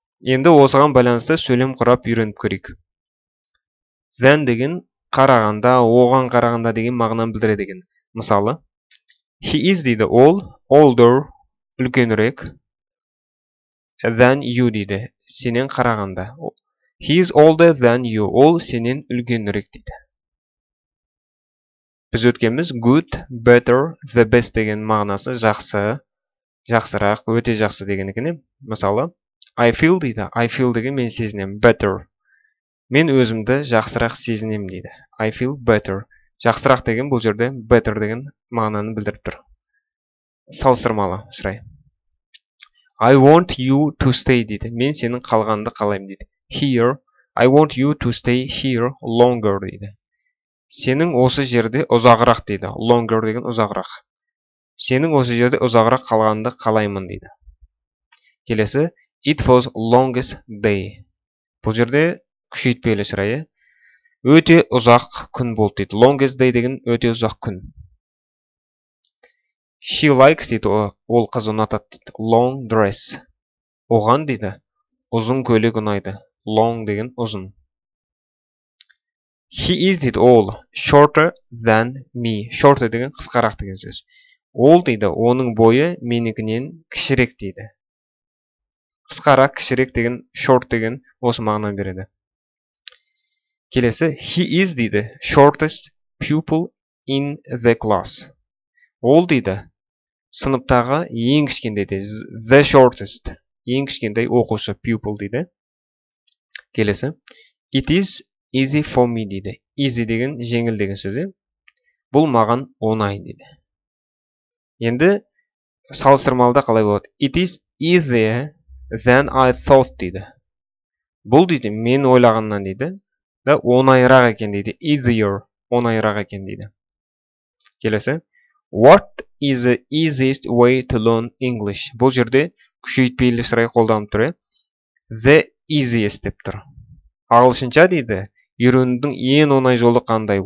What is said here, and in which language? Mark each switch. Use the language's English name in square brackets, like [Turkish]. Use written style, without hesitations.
[Kazakh] Енді осыған байланысты сөйлем құрап үйреніп көрейік. Than деген қарағанда, оған қарағанда деген мағынаны білдіреді екен. Мысалы, [English] he is [Kazakh] дейді ол, older, үлкенірек, [English] than you [Kazakh] дейді, сенен қарағанда. [English] He is older than you, [Kazakh] ол сенен үлкенірек дейді. Біз өткенбіз [English] good, better, the best [Kazakh] деген мағынасы жақсы, жақсырақ, өте жақсы деген екен. Мысалы, [English] I feel [Kazakh] дейді. I feel деген мен сезінем. [English] Better. [Kazakh] Мен өзімді жақсырақ сезінем дейді. [English] I feel better. [Kazakh] Жақсырақ деген бұл жерде better деген мағынаны білдіріп тұр. Салыстырмалы сұрай. [English] I want you to stay [Kazakh] дейді. Мен сенің қалғанды қалаймын дейді. [English] Here. I want you to stay here longer [Kazakh] дейді. Сенің осы жерде ұзағырақ дейді. Longer деген ұзағырақ. Сенің осы жерде ұзағырақ қалғанды қалаймын дейді. Келесі, [English] it was longest day. [Kazakh] Бұл жерде күшейтпелі сұрайы. Өте ұзақ күн болды дейді. [English] Longest day [Kazakh] деген өте ұзақ күн. [English] She likes [Kazakh] дейді. Ол қыз ұнатады дейді. [English] Long dress. [Kazakh] Оған дейді. Ұзын көйлек ұнайды. Long деген ұзын. [English] He is [Kazakh] дейді ол [English] shorter than me. [Kazakh] Shorter деген қысқарақ деген сөз. Ол дейді оның бойы менікінен кішірек дейді. Қысқарақ, кішірек деген short деген осы мағынаны береді. Келесі, [English] he is [Kazakh] дейді [English] shortest pupil in the class. [Kazakh] Ол дейді сыныптағы ең кішкентай дейді. [English] The shortest. [Kazakh] Ең кішкентай оқушы pupil дейді. Келесі, [English] It is easy for me [Kazakh] дейді. Easy деген жеңіл деген сөз. Бұл маған оңай дейді. Енді салыстырмалыда қалай болады? [English] It is easier than I thought [Kazakh] дейді. Бұл дейді мен ойлағаннан дейді. Да оңайырақ екен дейді. Easier оңайырақ екен дейді. Келесі. [English] What is the easiest way to learn English? [Kazakh] Бұл жерде күшейтпелі сұрай қолданып тұр. [English] The easiest [Kazakh] деп тұр. Ағылшынша дейді, үйренудің ең оңай жолы қандай?